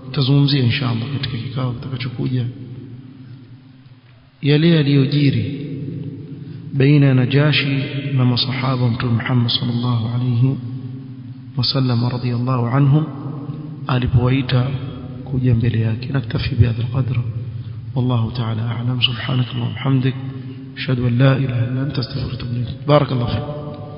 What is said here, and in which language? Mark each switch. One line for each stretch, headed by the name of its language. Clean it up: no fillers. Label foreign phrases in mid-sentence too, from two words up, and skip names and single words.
Swahili: Tazungumzia inshallah katika kikao kitakachokuja yale yaliyojiri baina ya Najashi na masahaba Mtume Muhammad
Arabic: صلى الله عليه وسلم رضي الله عنهم
Swahili: alipowaita kuja mbele yake.
Arabic: نكتفي بهذا القدر, والله تعالى أعلم. سبحانك وبحمدك أشهد أن لا إله إلا أنت أستغفرك وأتوب إليك. بارك الله فيك.